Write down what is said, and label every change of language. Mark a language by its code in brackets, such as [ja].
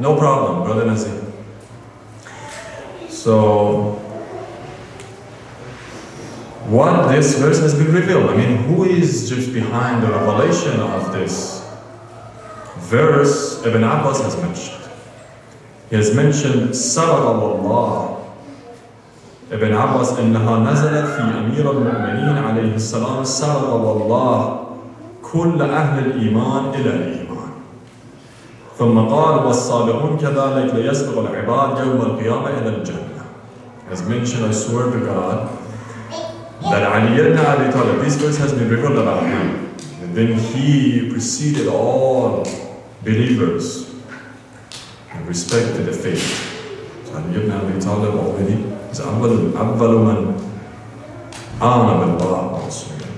[en] No problem, Brother Nazir. So, what this verse has been revealed. Who is just behind the revelation of this verse? Ibn Abbas has mentioned. He has mentioned, Sabaq Allah. [ar] Ibn Abbas, إنها نزلت في أمير المؤمنين عليه السلام سبق والله كل أهل الإيمان إلى الإيمان ثم قال والصالحون كذلك ليسبق العباد يوم القيامة إلى الجنة. [en] As mentioned, I swear to God that Ali ibn Abi Talib, this verse has been revealed about him, and then he preceded all believers in respect to the faith. So Ali ibn Abi Talib already is [ar] أول من آمن بالله [en] also.